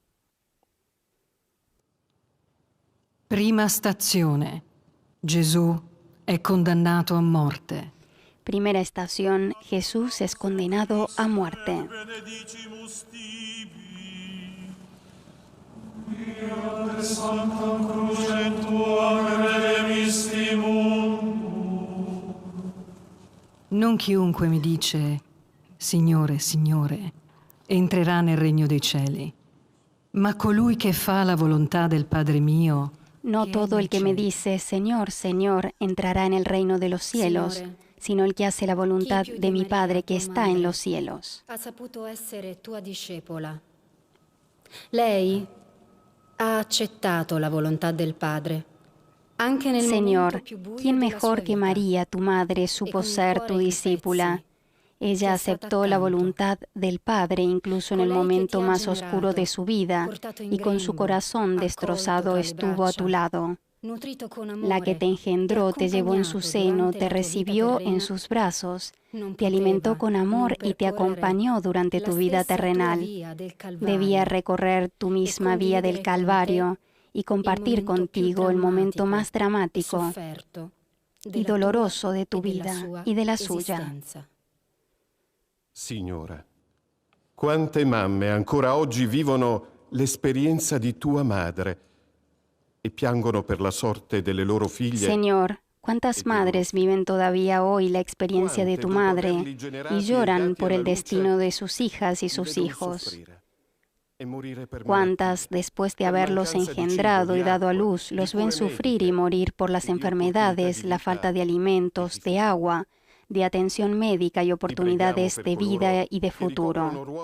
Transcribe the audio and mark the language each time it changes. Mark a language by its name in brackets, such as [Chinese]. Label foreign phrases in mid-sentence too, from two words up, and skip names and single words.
[Italian] Prima stazione. Gesù è condannato a morte. [Spanish] Primera estación, Jesús es condenado a muerte. [Italian] Non chiunque mi dice, Signore, Signore, entrerà nel regno dei cieli, ma colui che fa la volontà del Padre mio. [Spanish] No todo el que me dice, Señor, Señor, entrará en el reino de los cielos, sino el que hace la voluntad de mi Padre que está en los cielos. [Italian] Ha saputo essere tua discepola. Lei ha accettato la volontà del Padre. Anche nel [Spanish] Señor, [Italian] momento più buio [Spanish] ¿quién [Italian] della [Spanish] mejor [Italian] sua [Spanish] que [Italian] vita? [Spanish] María, tu madre, supo ser tu discípula? Ella aceptó la voluntad del Padre incluso en el momento más oscuro de su vida, y con su corazón destrozado estuvo a tu lado. [Italian] Nutrito con [Spanish] La [Italian] amore, [Spanish] que te engendró te llevó en su seno, te recibió en sus brazos, te alimentó con amor y te acompañó durante tu vida terrenal. Debía recorrer tu misma vía del Calvario y compartir contigo el momento más dramático y doloroso de tu vida y de la suya. [Italian] Signora, quante mamme ancora oggi vivono l'esperienza di tua madre e piangono per la sorte delle loro figlie. [Spanish] Señor, ¿cuántas madres viven todavía hoy la experiencia de tu madre y lloran por el destino de sus hijas y sus hijos? ¿Cuántas, después de haberlos engendrado y dado a luz, los ven sufrir y morir por las enfermedades, la falta de alimentos, de agua, de atención médica y oportunidades de vida y de futuro?